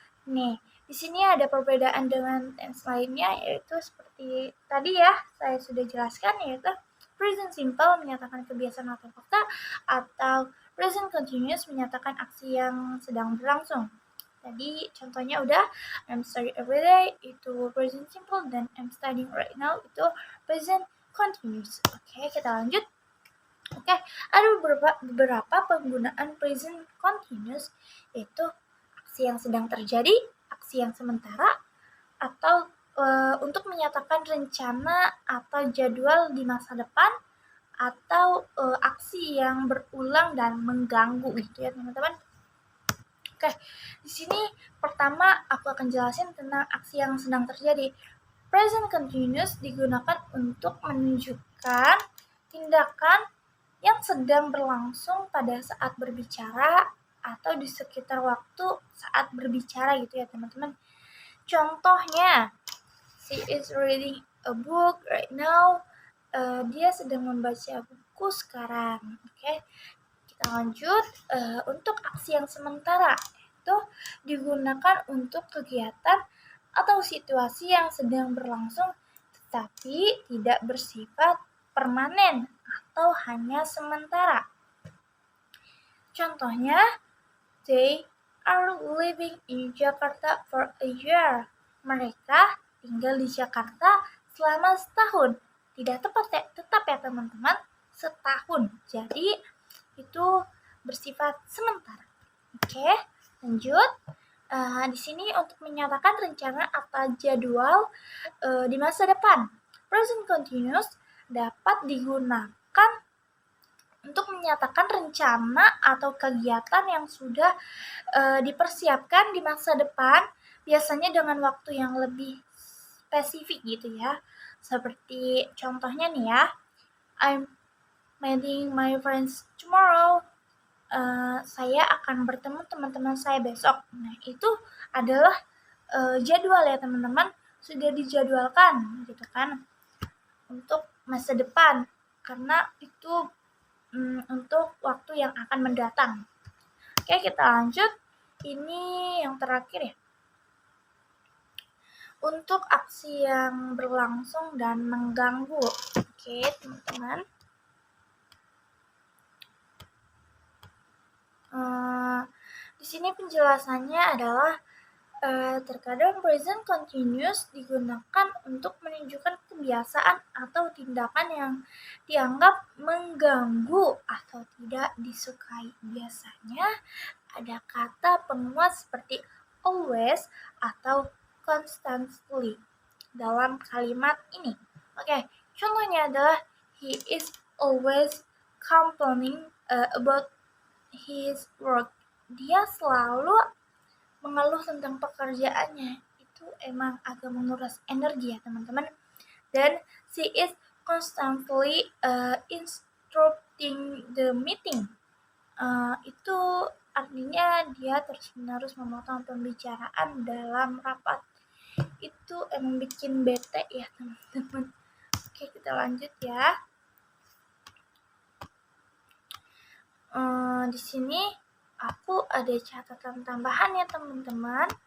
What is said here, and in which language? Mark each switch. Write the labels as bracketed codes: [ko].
[id] Nih, di sini ada perbedaan dengan tense lainnya, yaitu seperti tadi ya saya sudah jelaskan, yaitu present simple menyatakan kebiasaan atau fakta, atau present continuous menyatakan aksi yang sedang berlangsung. Tadi contohnya udah, [en] I'm studying every day [id] itu present simple, dan [en] I'm studying right now [id] itu present continuous. Oke, kita lanjut. Oke, ada beberapa penggunaan present continuous, yaitu aksi yang sedang terjadi, aksi yang sementara, atau untuk menyatakan rencana atau jadwal di masa depan, atau aksi yang berulang dan mengganggu gitu ya teman-teman. Oke, di sini pertama aku akan jelasin tentang aksi yang sedang terjadi. Present continuous digunakan untuk menunjukkan tindakan yang sedang berlangsung pada saat berbicara atau di sekitar waktu saat berbicara gitu ya teman-teman. [en] Contohnya, she is reading a book right now. [id] Dia sedang membaca buku sekarang. Oke, kita lanjut. Untuk aksi yang sementara itu digunakan untuk kegiatan atau situasi yang sedang berlangsung tetapi tidak bersifat permanen atau hanya sementara. [en] Contohnya, they are living in Jakarta for a year. [id] Mereka tinggal di Jakarta selama setahun. Tidak tetap ya teman-teman, setahun. Jadi itu bersifat sementara. Oke, lanjut. Di sini untuk menyatakan rencana atau jadwal di masa depan. Present continuous dapat digunakan untuk menyatakan rencana atau kegiatan yang sudah dipersiapkan di masa depan, biasanya dengan waktu yang lebih spesifik gitu ya. Seperti contohnya nih ya, I'm [en] meeting my friends tomorrow. [id] Saya akan bertemu teman-teman saya besok. Nah, itu adalah jadwal ya teman-teman, sudah dijadwalkan gitu kan untuk masa depan, karena itu untuk waktu yang akan mendatang. Oke, kita lanjut. Ini yang terakhir ya. Untuk aksi yang berlangsung dan mengganggu. Oke, teman-teman. Di sini penjelasannya adalah terkadang present continuous digunakan untuk menunjukkan kebiasaan atau tindakan yang dianggap mengganggu atau tidak disukai. Biasanya ada kata penguat seperti always atau constantly dalam kalimat ini. Oke, contohnya adalah [en] he is always complaining about his work. [id] Dia selalu mengeluh tentang pekerjaannya. Itu emang agak menguras energi ya teman-teman. [en] Dan she is constantly interrupting the meeting. [id] Itu artinya dia terus-menerus memotong pembicaraan dalam rapat. Itu emang bikin bete ya teman-teman. Oke, kita lanjut ya. Di sini aku ada catatan tambahan ya teman-teman.